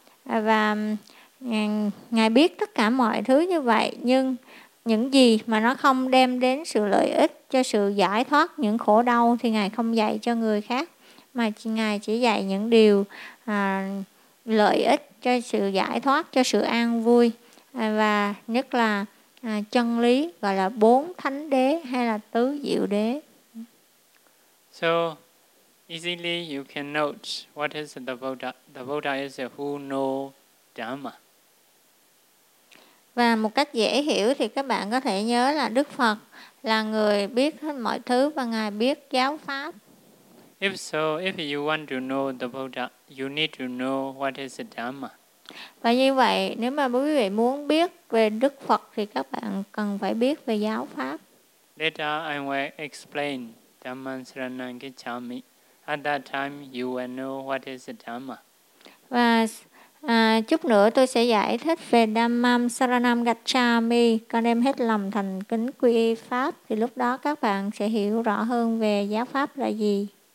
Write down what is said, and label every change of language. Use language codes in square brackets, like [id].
[vi] Và Ngài biết tất cả mọi thứ như vậy, nhưng những gì mà nó không đem đến sự lợi ích cho sự giải thoát những khổ đau thì Ngài không dạy cho người khác, mà Ngài chỉ dạy những điều lợi ích cho sự giải thoát, cho sự an vui, và nhất là chân lý gọi là bốn thánh đế hay là tứ diệu đế. [en] So easily you can note what is the Buddha. The Buddha is who know Dhamma. [vi] Và một cách dễ hiểu thì các bạn có thể nhớ là Đức Phật là người biết hết mọi thứ và Ngài biết giáo pháp. [en] If so, if you want to know the Buddha, you need to know what is Dhamma. [vi] Và như vậy, nếu mà quý vị muốn biết về Đức Phật thì các bạn cần phải biết về giáo pháp. [en] Later I will explain Dhamma Saranam Gacchami. At that time you will know what is Dhamma. [vi] Và Chút nữa tôi sẽ giải thích về Dhammam Saranam Gacchami. Con đem hết lòng thành kính quy y Pháp. Thì lúc đó các bạn sẽ hiểu rõ hơn về giáo Pháp là gì.